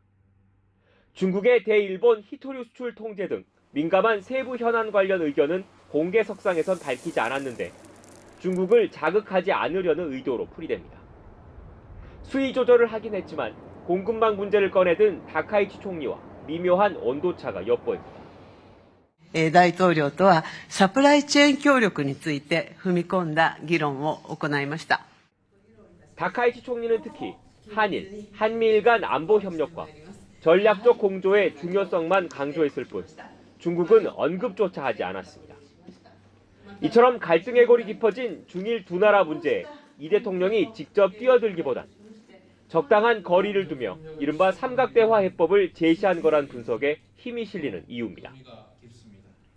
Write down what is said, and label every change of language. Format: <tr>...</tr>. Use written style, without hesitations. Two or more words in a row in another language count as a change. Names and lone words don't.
<ko>중국의 대일본 히토류 수출 통제 등 민감한 세부 현안 관련 의견은 공개석상에선 밝히지 않았는데 중국을 자극하지 않으려는 의도로 풀이됩니다. 수위 조절을 하긴 했지만 공급망 문제를 꺼내든 다카이치 총리와 미묘한 온도차가 엿보입니다.</ko> <ja>大統領とはサプライチェーン協力について踏み込んだ議論を行いました。</ja> <ko>다카이치 총리는 특히 한일, 한미일 간 안보 협력과 전략적 공조의 중요성만 강조했을 뿐 중국은 언급조차 하지 않았습니다. 이처럼 갈등의 골이 깊어진 중일 두 나라 문제에 이 대통령이 직접 뛰어들기보단 적당한 거리를 두며 이른바 삼각대화 해법을 제시한 거란 분석에 힘이 실리는 이유입니다.</ko>